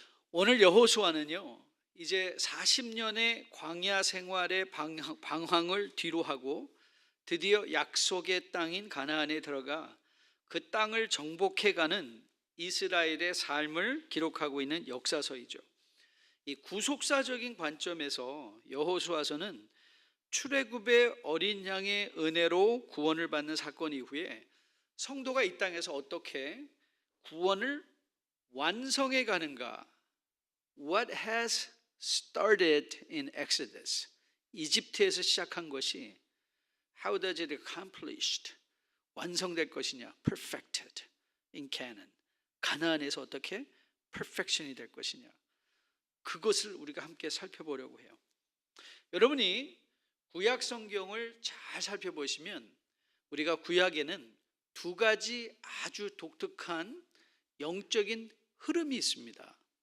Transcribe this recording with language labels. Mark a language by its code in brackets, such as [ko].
[ko] 오늘 여호수아는요 이제 40년의 광야 생활의 방황을 뒤로 하고 드디어 약속의 땅인 가나안에 들어가 그 땅을 정복해가는 이스라엘의 삶을 기록하고 있는 역사서이죠. 이 구속사적인 관점에서 여호수아서는 출애굽의 어린 양의 은혜로 구원을 받는 사건 이후에 성도가 이 땅에서 어떻게 구원을 완성해 가는가? [en] What has started in Exodus? [ko] 이집트에서 시작한 것이 [en] How does it accomplished? [ko] 완성될 것이냐? [en] Perfected in Canaan. [ko] 가나안에서 어떻게 perfection이 될 것이냐? 그것을 우리가 함께 살펴보려고 해요. 여러분이 구약 성경을 잘 살펴보시면 우리가 구약에는 두 가지 아주 독특한 영적인 흐름이 있습니다.